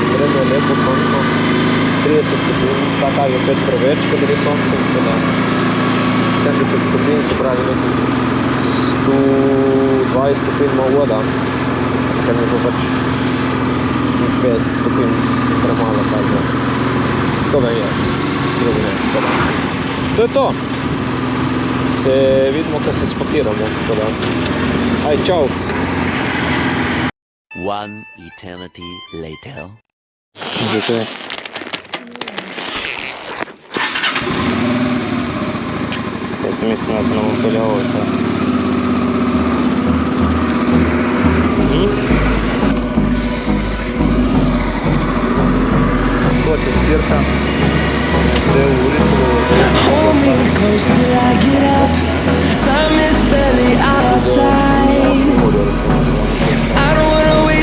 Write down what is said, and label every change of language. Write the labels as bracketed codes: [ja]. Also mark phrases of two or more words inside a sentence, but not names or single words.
[sl] Vreme je lepo, sončno, 30 stopinj, ta kaže 5 preveč, kadar je sončno, tako da 70 stopinj, se pravi nekaj 120 stopinj ima voda, ker mi pa pač 50 stopinj premalo kaže. To vem je, drugi ne, tako da. To je to. Se vidimo, ko se spakiramo, tako da. Aj, čau! [en] One eternity later. [sl] Zdaj. Jaz sem mislil, da ne bom peljal to. Kot je cirka 2 uri. [en] Hold me close till I get up. Time is barely on our side. I don't wanna